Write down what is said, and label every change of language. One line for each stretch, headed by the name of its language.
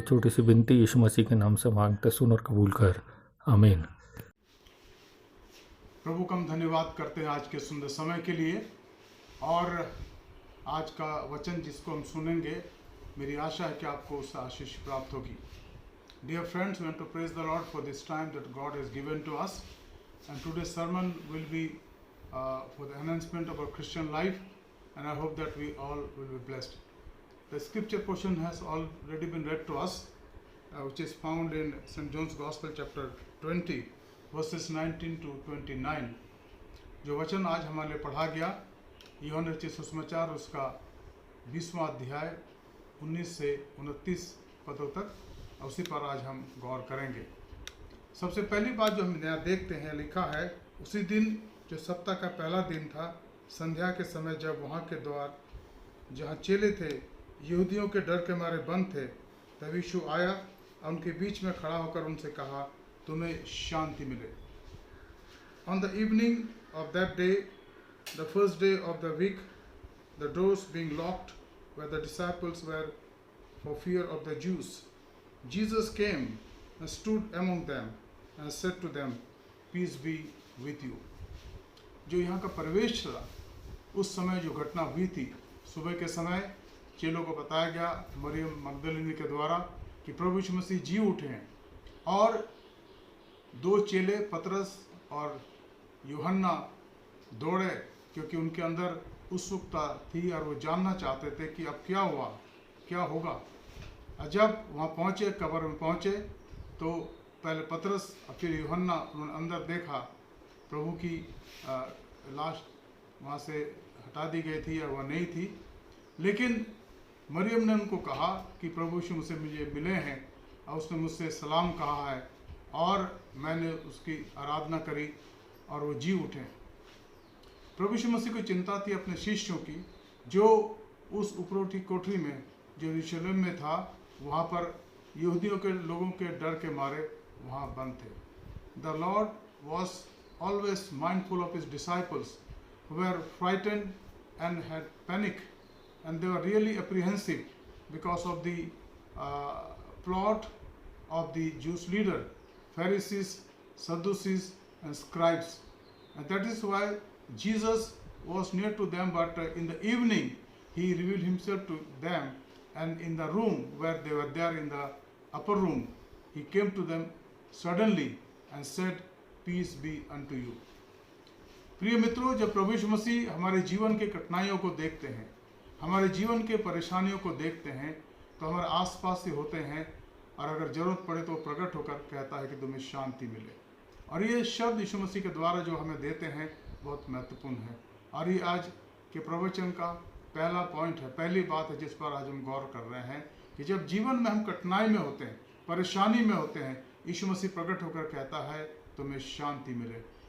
Hindi: छोटी सी विनती यीशु मसीह के नाम से मांगते, सुन और कबूल कर, आमीन। प्रभु का हम धन्यवाद करते हैं आज के सुंदर समय के लिए, और आज का वचन जिसको हम सुनेंगे, मेरी आशा है कि आपको उससे आशीष प्राप्त होगी।
English: Dear friends, we want to praise the Lord for this time that God has given to us, and today's sermon will be for the enhancement of our Christian life, and I hope that we all will be blessed. The scripture portion has already been read to us, which is found in St. John's Gospel chapter 20 verses 19 to 29.
Hindi: जो वचन आज हमारे लिए पढ़ा गया, यूहन्ना रचित सुसमाचार उसका 20वां अध्याय 19 से 29 पदों तक, उसी पर आज हम गौर करेंगे। सबसे पहली बात जो हम यहाँ देखते हैं, लिखा है, उसी दिन जो सप्ताह का पहला दिन था, संध्या के समय जब वहाँ के द्वार जहाँ चेले थे यहूदियों के डर के मारे बंद थे, तब यीशु आया और उनके बीच में खड़ा होकर उनसे कहा, तुम्हें शांति मिले।
English: On the evening of that day, the first day of the week, the doors being locked where the disciples were for fear of the Jews, Jesus came and stood among them and said to them, peace be with you.
Hindi: जो यहाँ का प्रवेश था, उस समय जो घटना हुई थी, सुबह के समय चेलों को बताया गया मरियम मगदलिनी के द्वारा कि प्रभु यीशु मसीह जी उठे हैं, और 2 चेले पतरस और यूहन्ना दौड़े क्योंकि उनके अंदर उत्सुकता थी और वो जानना चाहते थे कि अब क्या हुआ, क्या होगा। जब वहाँ पहुँचे, कब्र में पहुँचे, तो पहले पतरस और फिर यूहन्ना, उन्होंने अंदर देखा, प्रभु की लाश वहाँ से हटा दी गई थी और वह नहीं थी। लेकिन मरियम ने उनको कहा कि प्रभु यीशु मुझसे मुझे मिले हैं और उसने मुझसे सलाम कहा है, और मैंने उसकी आराधना करी और वो जी उठे। प्रभु यीशु मसीह को चिंता थी अपने शिष्यों की, जो उस उपरोठी कोठरी में जो यरूशलेम में था, वहाँ पर यहूदियों के लोगों के डर के मारे वहाँ बंद थे।
English: The Lord was always mindful of his disciples who were frightened and had panic, and they were really apprehensive because of the plot of the Jewish leader, Pharisees, Sadducees and scribes. And that is why Jesus was near to them, but in the evening he revealed himself to them, and in the room where they were there, in the upper room, he came to them suddenly and said, peace be unto you.
Hindi: प्रिय मित्रों, जब प्रभु यीशु मसीह हमारे जीवन के कठिनाइयों को देखते हैं, हमारे जीवन के परेशानियों को देखते हैं, तो हमारे आसपास ही होते हैं, और अगर जरूरत पड़े तो प्रकट होकर कहता है कि तुम्हें शांति मिले। और ये शब्द यीशु मसीह के द्वारा जो हमें देते हैं बहुत महत्वपूर्ण है, और ये आज के प्रवचन का पहला पॉइंट है, पहली बात है जिस पर आज हम गौर कर रहे हैं कि जब जीवन में हम कठिनाई में होते हैं, परेशानी में होते हैं, यीशु मसीह प्रकट होकर कहता है तुम्हें शांति मिले।